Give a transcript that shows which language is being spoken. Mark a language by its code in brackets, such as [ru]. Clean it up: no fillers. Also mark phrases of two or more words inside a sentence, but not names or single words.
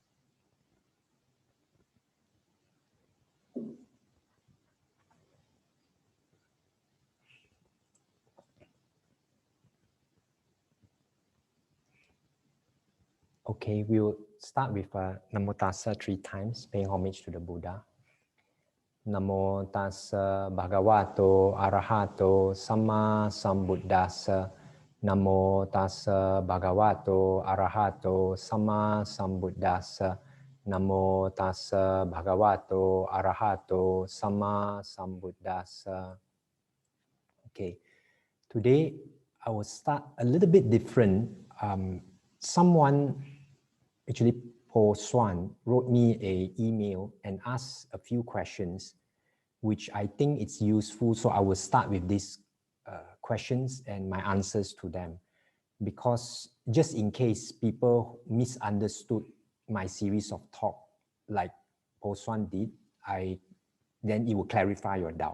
[en] Okay, we'll start with [pi] Namo Tassa [en] 3 times, paying homage to the Buddha. [pi] Namo Tassa Bhagavato Arahato Samma Sambuddhassa. Namo Tassa Bhagavato Arahato Samma Sambuddhassa. Namo Tassa Bhagavato Arahato Samma Sambuddhassa. [en] Okay, today I will start a little bit different. Someone, actually Paul Swan, wrote me an email and asked a few questions, which I think it's useful. So I will start with these questions and my answers to them, because just in case people misunderstood my series of talk, like Paul Swan did, then it will clarify your doubt.